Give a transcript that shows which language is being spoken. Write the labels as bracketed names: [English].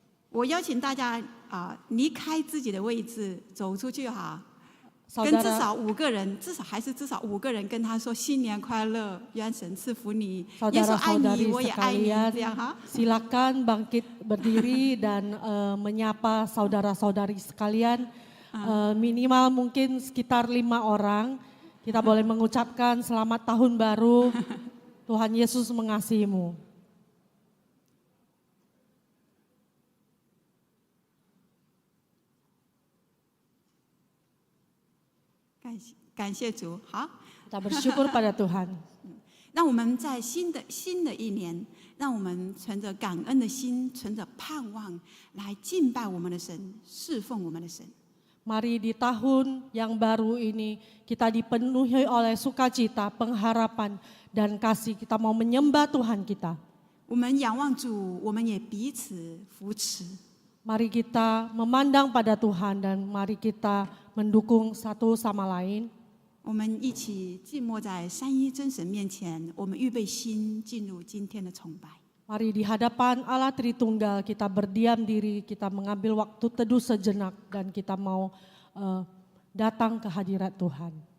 [Chinese] 我邀请大家离开自己的位置，走出去哈。跟至少5个人，至少5个人跟他说新年快乐，愿神赐福你，耶稣爱你，我也爱你，这样哈。 [Indonesian] Silakan bangkit berdiri dan menyapa saudara-saudari sekalian. Minimal mungkin sekitar 5 orang. Kita boleh mengucapkan selamat tahun baru. Tuhan Yesus mengasihimu. [Chinese] 感谢主，好。 [Indonesian] Kita bersyukur pada Tuhan. [Chinese] 让我们在新的一年，让我们存着感恩的心，存着盼望来敬拜我们的神，侍奉我们的神。 [Indonesian] Mari di tahun yang baru ini kita dipenuhi oleh sukacita, pengharapan dan kasih. Kita mau menyembah Tuhan kita. [Chinese] 我们仰望主，我们也彼此扶持。 [Indonesian] Mari kita memandang pada Tuhan dan mari kita mendukung satu sama lain. [Chinese] 我们一起静默在三一真神面前，我们预备心进入今天的崇拜。 [Indonesian] Mari di hadapan Allah Tritunggal kita berdiam diri, kita mengambil waktu teduh sejenak dan kita mau datang ke hadirat Tuhan.